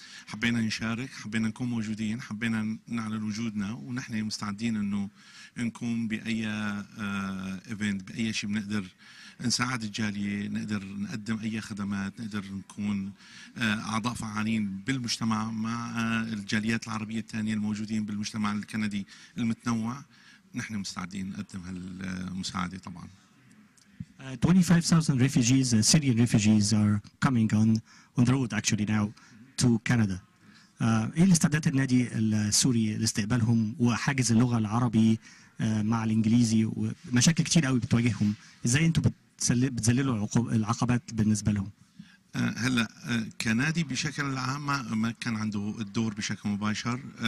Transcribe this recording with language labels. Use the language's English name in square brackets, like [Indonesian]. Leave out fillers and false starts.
[Arabic] حبينا نشارك، حبينا نكون موجودين، حبينا نعلن وجودنا، ونحن مستعدين انه نكون باي ايفنت، باي شيء بنقدر نساعد الجاليه، نقدر نقدم اي خدمات، نقدر نكون اعضاء فعالين بالمجتمع مع الجاليات العربيه الثانيه الموجودين بالمجتمع الكندي المتنوع. نحن مستعدين نقدم هالمساعده طبعا. [English] 25,000 refugees, Syrian refugees are coming on the road actually now to Canada. [Arabic] ايه الاستعدادات النادي السوري لاستقبالهم وحاجز اللغه العربي مع الانجليزي ومشاكل كتير قوي بتواجههم؟ ازاي انتم بتذللوا العقبات بالنسبه لهم؟ هلا كنادي بشكل عام ما كان عنده الدور بشكل مباشر.